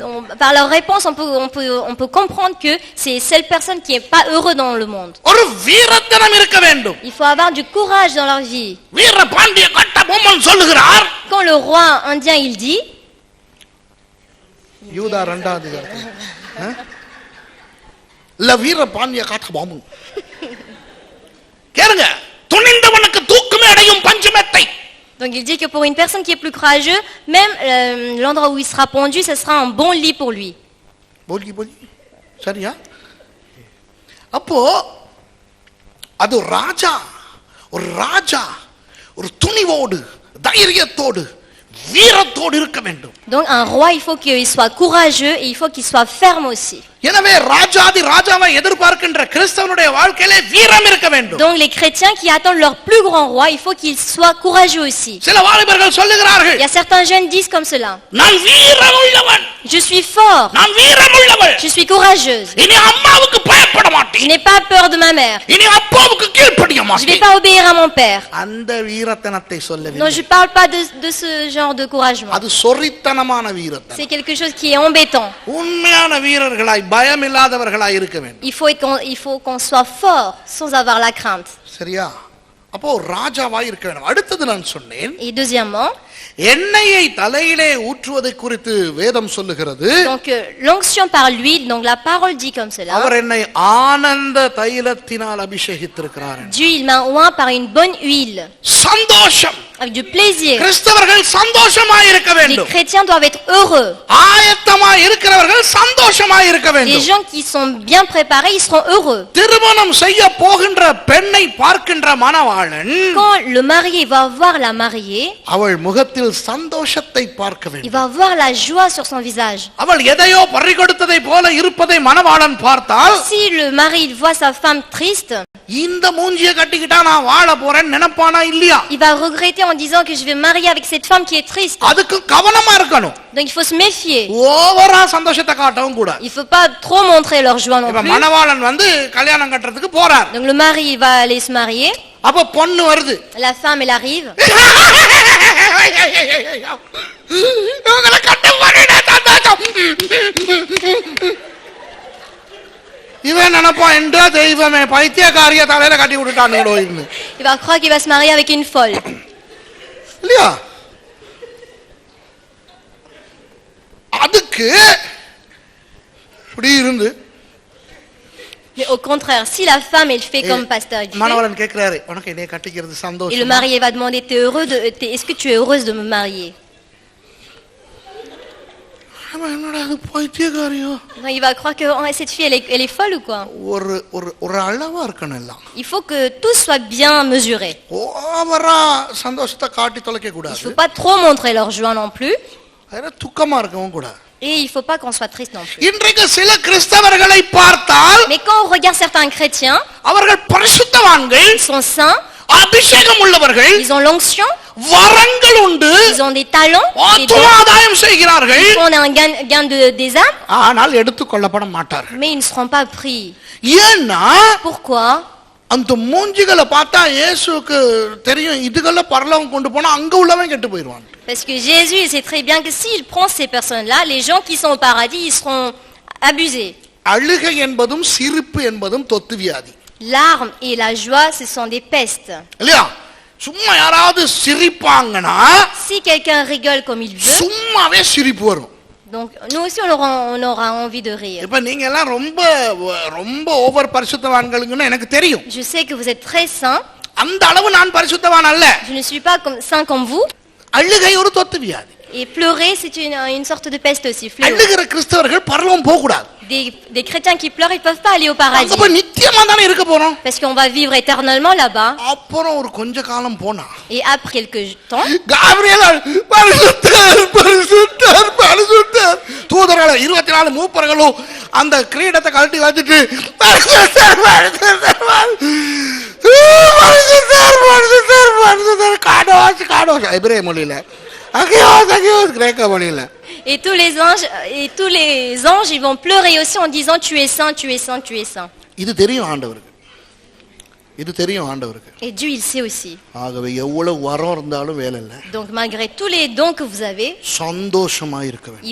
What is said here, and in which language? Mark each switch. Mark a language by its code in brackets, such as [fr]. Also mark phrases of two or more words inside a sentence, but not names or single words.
[fr] Donc, par leur réponse, on peut comprendre que c'est seule personne qui est pas heureux dans le monde. [ta] ஒரு வீரத்தனம் இருக்க வேண்டும். [fr] Il faut avoir du courage dans leur vie. [ta] வீர பாண்டிய கட்டபொம்மன் சொல்லுகிறார், [fr] Quand le roi indien il dit, [ta] யூதா 2ஆம் அதிகாரம், இல்ல வீர பாண்டிய கட்டபொம்மன் கேளுங்க, துணிந்தவனுக்கு தூக்குமே அடையும் பஞ்சமெத்தை. [fr] donc il dit que pour une personne qui est plus courageuse, même l'endroit où il sera pendu, ce sera un bon lit pour lui. [ta] போலி போலி சரியா? அப்போ அது ராஜா, ஒரு ராஜா ஒரு துணிவோடு தைரியத்தோடு வீரத்தோடு இருக்க வேண்டும். [fr] Donc un roi, il faut qu'il soit courageux et il faut qu'il soit ferme aussi. [ta] எனவே ராஜாதி ராஜாவை எதிர்பார்க்கின்ற கிறிஸ்தவனுடைய வாழ்க்கையிலே வீரம் இருக்க வேண்டும். [fr] Donc les chrétiens qui attendent leur plus grand roi, il faut qu'ils soient courageux aussi. [ta] சில வாலிபர்கள் சொல்லுகிறார்கள், [fr] Il y a certains jeunes disent comme cela, [ta] நான் வீரமுள்ளவன், [fr] je suis fort, [ta] நான் வீரமுள்ளவள், [fr] je suis courageuse, [ta] இனி அம்மாவுக்கு பயப்பட [fr] je [ta] மாட்டேன், [fr] n'ai pas peur de ma mère, [ta] இனி அப்பாவுக்கு கீழ்ப்படிய [fr] je vais [ta] மாட்டேன். [fr] pas obéir à mon père. [ta] அந்த வீரத்தனத்தை [fr] Non, [ta] சொல்லவில்லை. [fr] je parle pas de ce genre de couragement. [ta] அது சொரித்தனமான வீரத்தனம். [fr] C'est quelque chose qui est embêtant. [ta] உண்மையான வீரர்களாய் பயமில்லாதவர்களாய் இருக்க வேண்டும். [fr] Il faut qu'on soit fort sans avoir la crainte. [ta] சரியா? அப்போ ராஜாவாய் இருக்க வேண்டும். அடுத்தது நான் சொன்னேன், [fr] Et deuxièmement, [ta] எண்ணெயை தலையிலே ஊற்றுவதை குறித்து வேதம் சொல்லுகிறது. [fr] donc l'onction par l'huile, donc la parole dit comme cela. [ta] அவர் என்னை ஆனந்த தைலத்தினால் அபிஷேகித்திருக்கிறார். [fr] Dieu il m'a oint par une bonne huile, [ta] சந்தோஷம். [fr] avec du plaisir. [ta] கிறிஸ்தவர்கள் சந்தோஷமாய் இருக்க [fr] Les [ta] வேண்டும். [fr] chrétiens doivent être heureux. [ta] ஆயத்தமாய் இருக்கிறவர்கள் சந்தோஷமாய் இருக்க [fr] Les [ta] வேண்டும். [fr] gens qui sont bien préparés, ils seront heureux. [ta] திருமணம் செய்ய போகின்ற பெண்ணை பார்க்கின்ற மணவாளன் [fr] Quand le marié va voir la mariée, [ta] அவள் முகத்தில் சந்தோஷத்தை பார்க்க [fr] il [ta] வேண்டும். [fr] va voir la joie sur son visage. [ta] அவள் எதையோ பறிகொடுத்ததை போல இருப்பதை மணவாளன் பார்த்தால், [fr] Si le mari il voit sa femme triste, [ta] இந்த மூஞ்சியை கட்டிக்கிட்டா நான் வாழ போறேன்னு நினைப்பானா இல்லையா? [fr] il va regretter en disant que je vais me marier avec cette femme qui est triste. [ta] அதுக்கு கவனமா இருக்கணும். [fr] Donc il faut se méfier. [ta] ஓவரா சந்தோஷத்தை காட்டவும் கூடாது. [fr] Il faut pas trop montrer leur joie non [ta] இப்ப [fr] plus. [ta] மணவாளன் வந்து கல்யாணம் கட்டுறதுக்கு போறார். [fr] Donc le mari il va aller se marier, [ta] அப்ப பொண்ணு வருது. [fr] la femme elle arrive. [ta] இவங்களை கட்ட போறேனே சந்தோஷம். இவன் நினைப்பான், என்றா தெய்வமே பைத்தியக்காரிய தலையில கட்டி விட்டுட்டான். [fr] Il va croire qu'il va se marier avec une folle. [ta] இல்லையா? அதுக்கு இப்படி இருந்து [fr] Mais au contraire, si la femme elle fait comme pasteur elle fait, [ta] மணவாளன் கேட்கிறாரு, உனக்கு என்னைய கட்டிக்கிறது [fr] et le [ta] சந்தோஷம். [fr] marié va demander est-ce que tu es heureuse de me marier? [ta] அவன் என்னடா அது பைத்தியக்காரியோ? [fr] Non, il va croire que oh, cette fille elle est folle ou quoi? [ta] ஒரு ஒரு ஒரு அளவா இருக்கணும் எல்லாம். [fr] Il faut que tout soit bien mesuré. [ta] ஓவரா சந்தோஷத்தை காட்டி தொலைக்க [fr] Il [ta] கூடாது. [fr] faut pas trop montrer leur joie non plus, [ta] அதனால துக்கமா இருக்கவும் கூடாது. [fr] et il faut pas qu'on soit triste non plus. [ta] இன்றைக்கு சில கிறிஸ்தவர்களை பார்த்தால் [fr] Mais quand on regarde certains chrétiens, [ta] அவர்கள் பரிசுத்தவான்கள், [fr] ils sont saints, [ta] அபிஷேகம் உள்ளவர்கள், [fr] ils ont l'onction, [ta] வரங்கள் உண்டு, [fr] ils ont des talents, des dons, [ta] ஆத்துமாதாயம் செய்கிறார்கள், [fr] ils font un gain des âmes, [ta] ஆனால் எடுத்துக்கொள்ளப்பட மாட்டார்கள். [fr] mais ils ne seront pas pris. [ta] ஏன்னா [fr] Pourquoi? [ta] அந்த மூஞ்சிகளை பார்த்தா இயேசுவுக்கு தெரியும் இதுகளை பரலோகம் கொண்டு போனா அங்க உள்ளவன் கெட்டு போயிடுவான். [fr] Parce que Jésus sait très bien que s'il prend ces personnes-là, les gens qui sont au paradis, ils seront abusés. [ta] அழுகை என்பதும் சிரிப்பு என்பதும் தொத்து வியாதி [fr] L'arme et la joie, ce sont des pestes. [ta] இல்லையா? சும்மா யாராவது சிரிப்பாங்கன்னா [fr] Si quelqu'un rigole comme il veut, [ta] சும்மாவே சிரிப்பு வரும். [fr] donc nous aussi on aura envie de rire. [ta] இப்ப நீங்க எல்லாம் ரொம்ப ரொம்ப ஓவர் பரிசுத்தவான்களுங்கன்னு எனக்கு தெரியும். [fr] Je sais que vous êtes très saints. [ta] அந்த அளவு நான் பரிசுத்தவான் அல்ல. [fr] Je ne suis pas saint comme vous. [ta] அழுகை ஒரு தொத்து வியாதி. [fr] Et pleurer, c'est une sorte de peste aussi. Fléau. [ta] அழுகிற கிறிஸ்தவர்கள் பரலோகம் போக கூடாது. [fr] Des chrétiens qui pleurent, ils peuvent pas aller au paradis. [ta] அங்க போய் நித்தியமா தானே இருக்க போறோம். [fr] Parce qu'on va vivre éternellement là-bas. [ta] அப்புறம் ஒரு கொஞ்ச காலம் போனா [fr] Et après quelque temps, [ta] காபிரியேல் பரிசுத்தர் பரிசுத்தர் பரிசுத்தர் தூதர்கள் 24 மூப்பர்களும் அந்த கிரீடத்தை கழட்டி வச்சிட்டு பரிசுத்தர் பரிசுத்தர் பரிசுத்தர் பரிசுத்தர் பரிசுத்தர் காடோஸ் எபிரேய மொழியில அகியோஸ் கிரேக்க மொழியில [fr] et tous les anges, ils vont pleurer aussi en disant tu es saint, tu es saint, tu es saint. [ta] இது தெரியும் ஆண்டவருக்கு. இது தெரியும் ஆண்டவருக்கு. [fr] Et Dieu il sait aussi. [ta] ஆகவே எவ்வளவு வரம் இருந்தாலும் வேலை இல்லை. [fr] Donc malgré tous les dons que vous avez, [ta] சந்தோஷமா இருக்க வேண்டும்.